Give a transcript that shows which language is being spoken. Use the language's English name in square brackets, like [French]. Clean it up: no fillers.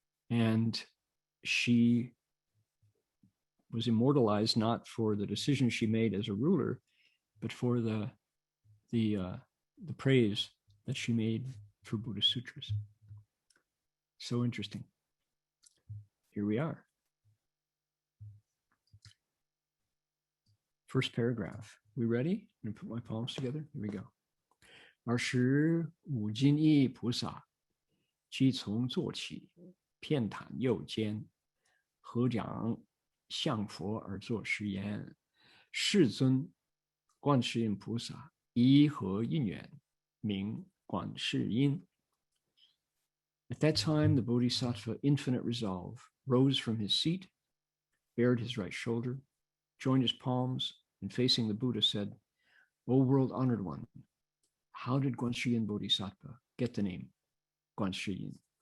[English] And she was immortalized not for the decisions she made as a ruler, but for the praise that she made for Buddhist sutras. So interesting. Here we are. First paragraph. We ready? I'm going to put my palms together. Here we go. [Chinese] 25菩萨即从坐起，遍袒右肩，合掌向佛而作是言：世尊，观世音菩萨依何因缘，名观世音。 [English] At that time, the Bodhisattva, infinite resolve, rose from his seat, bared his right shoulder, joined his palms, and facing the Buddha said, O world-honored one, how did Guanxuyin Bodhisattva get the name Guanxuyin?